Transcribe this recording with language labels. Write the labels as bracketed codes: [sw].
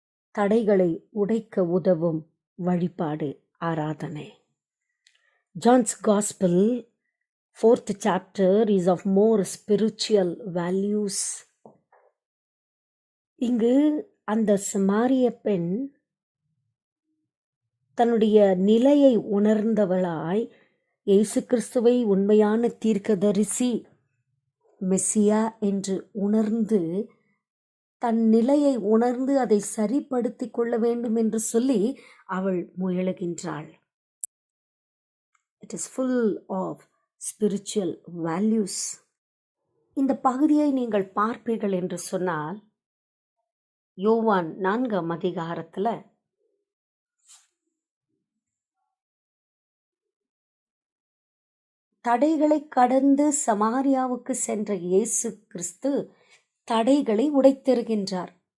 [ta] தடைகளை உடைக்க உதவும் வழிபாடு ஆராதனை. [en] John's Gospel 4th chapter is of more spiritual values. [ta] இங்கு அந்த சமாரிய பெண் தன்னுடைய நிலையை உணர்ந்தவளாய் இயேசு கிறிஸ்துவை உண்மையான தீர்க்கதரிசி மெசியா என்று உணர்ந்து தன் நிலையை உணர்ந்து அதை சரிப்படுத்தி கொள்ள வேண்டும் என்று சொல்லி அவள் முயலுகின்றாள். [en] It is full of spiritual values. [ta] இந்த பகுதியை நீங்கள் பார்ப்பீர்கள் என்று சொன்னால் யோவான் 4ஆம் அதிகாரத்தில் தடைகளை கடந்து சமாரியாவுக்கு சென்ற இயேசு கிறிஸ்து தடைகளை உடைத்தெறுகின்றார்.